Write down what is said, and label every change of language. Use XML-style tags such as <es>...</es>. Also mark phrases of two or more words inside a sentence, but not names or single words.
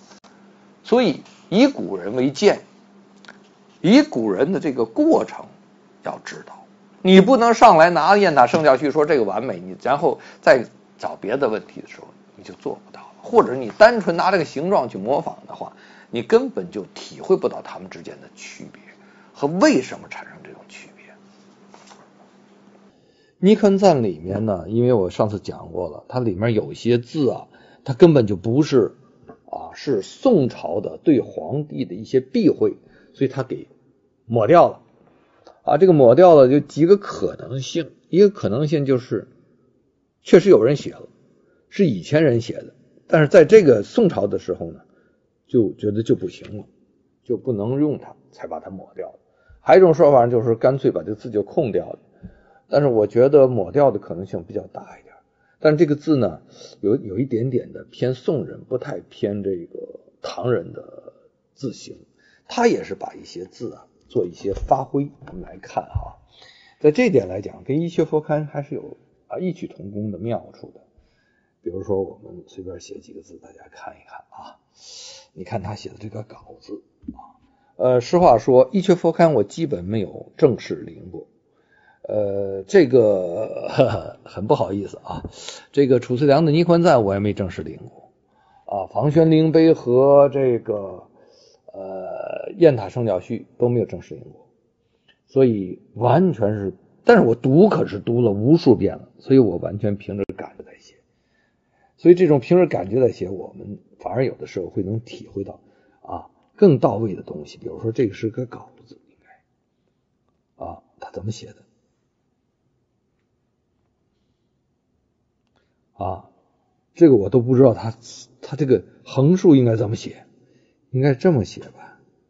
<zh>所以以古人為鑑，以古人的這個過程要知道，你不能上來拿雁塔聖教去說這個完美，你然後再找別的問題的時候你就做不到了，或者你單純拿這個形狀去模仿的話，你根本就體會不到它們之間的區別和為什麼產生這種區別。尼坤讚裡面呢，因為我上次講過了，它裡面有些字它根本就不是是宋朝的對皇帝的一些避諱，所以他給抹掉了這個抹掉了有幾個可能性。一個可能性就是確實有人寫了，是以前人寫的，但是在這個宋朝的時候呢，就覺得就不行了，就不能用它，才把它抹掉了。還有一種說法就是乾脆把這個字就空掉了，但是我覺得抹掉的可能性比較大一點。但這個字呢，有一點點的偏宋人，不太偏這個唐人的字形。他也是把一些字做一些發揮。我們來看在這點來講，跟一闕佛龕還是有異曲同工的妙處的。比如說我們隨便寫幾個字，大家看一看你看他寫的這個稿子實話說，一闕佛龕我基本沒有正式臨過。這個很不好意思這個褚遂良的尼坤讚我也沒正式領過房玄齡碑和這個雁塔聖教序都沒有正式領過，所以完全是但是我讀可是讀了无数遍了，所以我完全凭着感觉在写。所以这种凭着感觉在写，我们反而有的时候会能体会到更到位的东西。比如说这个是个稿子，应该他怎么写的这个我都不知道他这个横竖应该怎么写，应该这么写吧。</zh>